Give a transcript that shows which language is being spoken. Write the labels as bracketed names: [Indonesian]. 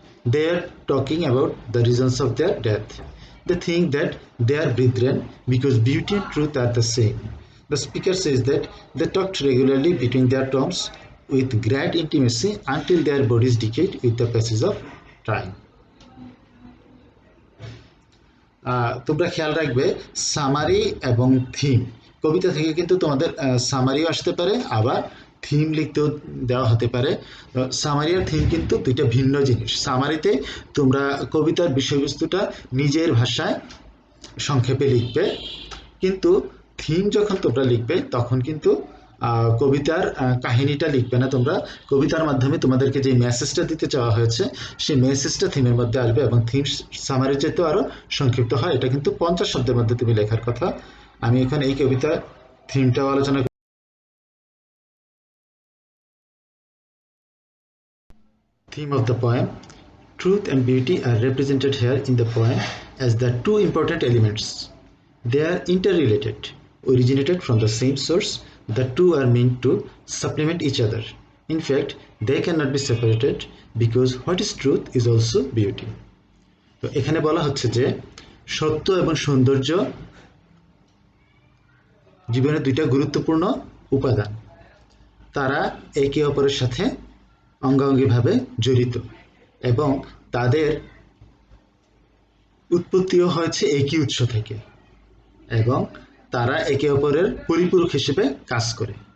[English] They are talking about the reasons of their death. They think that they are brethren because beauty and truth are the same. The speaker says that they talked regularly between their tombs with great intimacy until their bodies decayed with the passage of time. [Bangla] তোমরা খেয়াল রাখবে summary এবং theme, কবিতা থেকে কিন্তু তোমাদের সামারিও আসতে পারে, আবার থিম লিখতেও দেওয়া হতে পারে। সামারি আর থিম কিন্তু দুইটা ভিন্ন জিনিস। সামারিতে তোমরা কবিতার বিষয়বস্তুটা নিজের ভাষায় সংক্ষেপে লিখবে, কিন্তু থিম যখন তোমরা লিখবে তখন কিন্তু কবিতার কাহিনীটা লিখবে না, তোমরা কবিতার মাধ্যমে তোমাদেরকে যে মেসেজটা দিতে চাওয়া হয়েছে সেই মেসেজটা থিমের মধ্যে আসবে এবং থিম সামারি চাইতেও আরো সংক্ষিপ্ত হয়। এটা কিন্তু 50 শব্দের মধ্যে তুমি লেখার কথা। আমি এখন এই কবিতার থিমটাও আলোচনা। [English] Theme of the poem: truth and beauty are represented here in the poem as the two important elements. They are interrelated, originated from the same source. The two are meant to supplement each other. In fact, they cannot be separated because what is truth is also beauty. [Bangla] তো এখানে বলা হচ্ছে যে সত্য এবং সৌন্দর্য জীবনের দুইটা গুরুত্বপূর্ণ উপাদান, তারা একে অপরের সাথে অঙ্গাঙ্গিভাবে জড়িত এবং তাদের উৎপত্তিও হয়েছে একই উৎস থেকে এবং তারা একে অপরের পরিপূরক হিসেবে কাজ করে।